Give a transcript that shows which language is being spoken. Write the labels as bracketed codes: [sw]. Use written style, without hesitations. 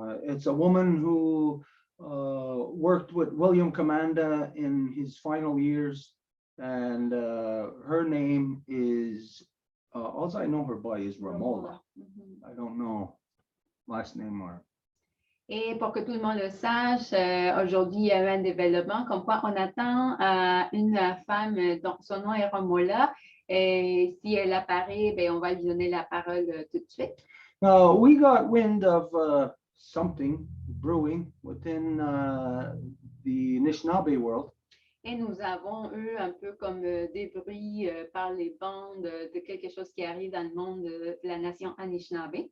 [en] It's a woman who worked with William Commanda in his final years, and her name is all I know her by is Ramola. I don't know last name or. [fr] Et pour que tout le monde le sache, aujourd'hui, il y a eu un développement comme quoi on attend une femme dont son nom est Ramola. Et si elle apparaît, ben, on va lui donner la parole tout de suite. [en] We got wind of something brewing within the Anishinaabe world. [fr] Et nous avons eu un peu comme des bruits par les bandes de quelque chose qui arrive dans le monde de la nation Anishinaabe.